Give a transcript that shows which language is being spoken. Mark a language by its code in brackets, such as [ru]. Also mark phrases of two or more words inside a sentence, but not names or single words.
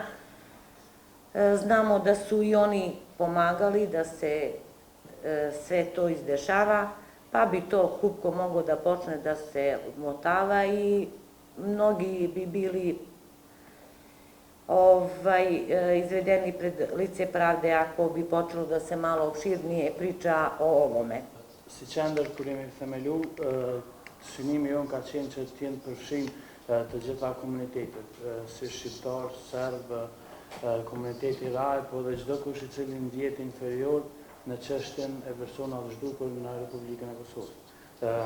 [sr] Znamo da su i oni pomagali da se sve to izdešava, pa bi to klupko moglo da počne da se odmotava i mnogi bi bili izvedeni pred lice pravde ako bi počelo da se malo opširnije priča o ovome. [sq] Si qendër kur jemi themelu, synimi jonë ka qenë që të jenë përfshirë të gjitha komunitetet, si shqiptar, serb, komuniteti raj, po dhe çdo kush i cili ndjehet inferior në çështjen e personave zhdukur në Republikën e Kosovës.